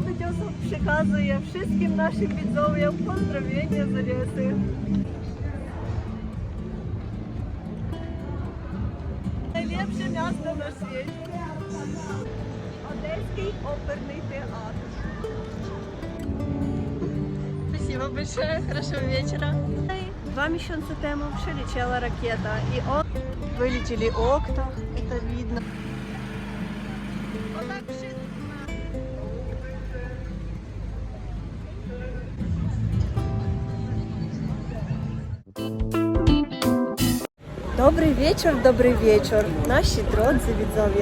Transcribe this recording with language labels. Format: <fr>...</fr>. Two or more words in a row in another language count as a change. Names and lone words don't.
<pl>sposób przekazuję wszystkim naszym widzom pozdrowienia z Odessy. Najlepsze miasto na świecie.</pl> <ru>Одесский оперный театр. Спасибо большое, хорошего вечера.</ru> <pl>2 miesiące temu przyleciała rakieta i wylecieli okna,</pl> <ru>это видно.</ru> <pl>Dobry wieczór, nasi drodzy widzowie.</pl>